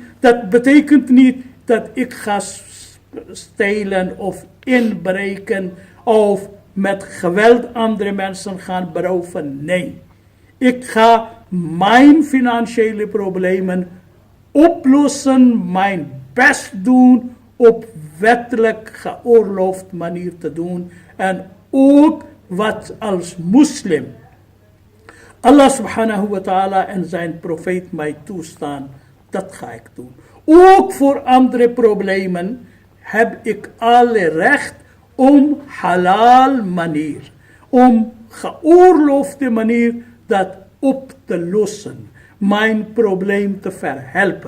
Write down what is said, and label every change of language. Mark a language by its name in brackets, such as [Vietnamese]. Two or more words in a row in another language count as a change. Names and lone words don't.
[Dutch] Dat betekent niet dat ik ga stelen of inbreken of met geweld andere mensen gaan beroven. Nee, ik ga mijn financiële problemen oplossen, mijn best doen op wettelijk geoorloofd manier te doen. En ook wat als moslim Allah [Arabic] سبحانه وتعالى [Dutch] en zijn profeet mij toestaan, dat ga ik doen. Ook voor andere problemen heb ik alle recht om halal manier, om geoorloofde manier dat op te lossen, mijn probleem te verhelpen.